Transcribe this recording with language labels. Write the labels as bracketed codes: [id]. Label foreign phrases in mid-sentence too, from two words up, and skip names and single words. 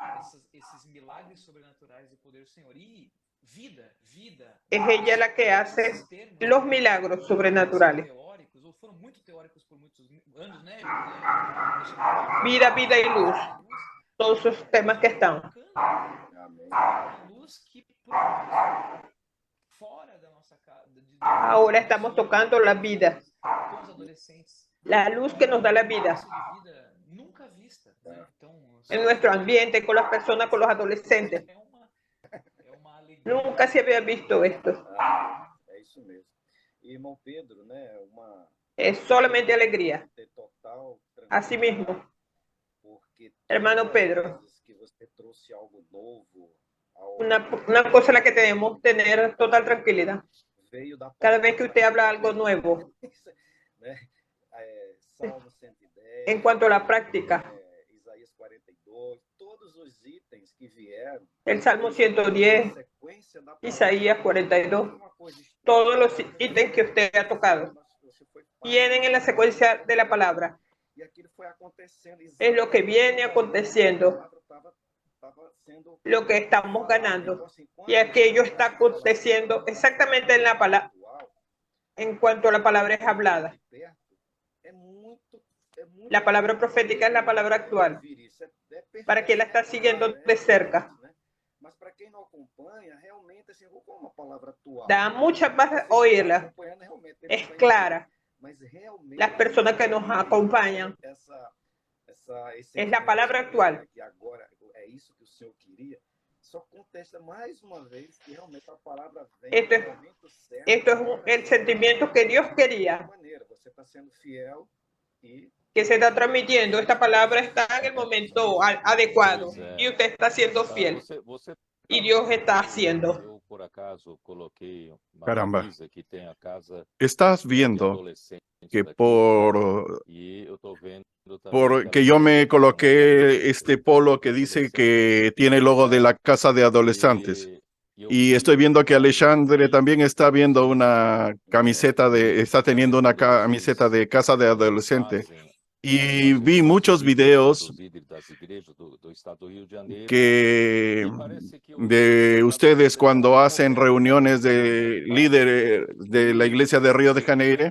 [es] Es ella la que hace los milagros sobrenaturales. Vida, vida y luz. todos esos temas que están. [pt] Amém. Uma luz que fora da nossa casa. [es] Ahora estamos tocando la vida, [pt] Com os adolescentes. [es] la luz que nos da la vida [pt] Isso de vida nunca vista, né? Então, [es] en nuestro ambiente, con las personas, con los adolescentes. [pt] é uma alegria. [es] Nunca se había visto esto. [pt] É isso mesmo. E, irmão Pedro, né, [es] Es solamente alegría. [pt] ter total [es] Así mismo, porque hermano [pt] todas as Pedro, vezes que você trouxe algo novo, algo [es] una cosa en la que debemos tener total tranquilidad. [pt] veio da [es] Cada vez que usted habla algo nuevo, [pt] né? Salmo 110, [es] en cuanto a la práctica, [pt] Isaías 42, todos os itens que vieram, [es] el Salmo 110, [pt] sequência da [es] Isaías 42, [pt] uma coisa [es] todos los ítems que usted ha tocado [pt] você foi [es] vienen en la secuencia de la palabra. [pt] e aquilo foi acontecendo [es] Es lo que viene aconteciendo, [pt] estava sendo [es] lo que estamos ganando. [pt] Então, assim, quando [es] Y aquello está aconteciendo exactamente en la palabra, [pt] atual, [es] en cuanto a la palabra es hablada. [pt] de perto, é muito [es] La palabra profética es la palabra actual. Para quien la está siguiendo de cerca, [pt] Mas para quem não acompanha, realmente assim, como uma palavra atual. [es] da mucha paz oírla. Es clara. [pt] Mas realmente [es] Las personas que nos acompañan, es la palabra actual. [pt] que agora é isso que o Senhor queria. Só contesta mais uma vez que realmente a palavra vem [es] Esto es- [pt] no momento certo. [es] Esto es el sentimiento que Dios quería, [pt] Maneira, você está sendo fiel e [es] que se está transmitiendo. Esta palabra está en el momento adecuado y usted está siendo fiel [pt] Você [es] y Dios está haciendo. [pt] Eu, por acaso, coloquei uma Caramba. camisa que tem a casa [es] Estás [pt] de [es] viendo [pt] adolescentes [es] que [pt] daqui, [es] por [pt] e eu tô vendo também [es] porque [pt] aquela [es] yo me [pt] camisa com uma [es] coloqué [pt] camisa [es] este polo que dice que tiene el logo de la casa de adolescentes. Y estoy viendo que Alexandre también está viendo una camiseta está teniendo una camiseta de casa de adolescente. Y vi muchos videos que de ustedes cuando hacen reuniones de líderes de la iglesia de Río de Janeiro.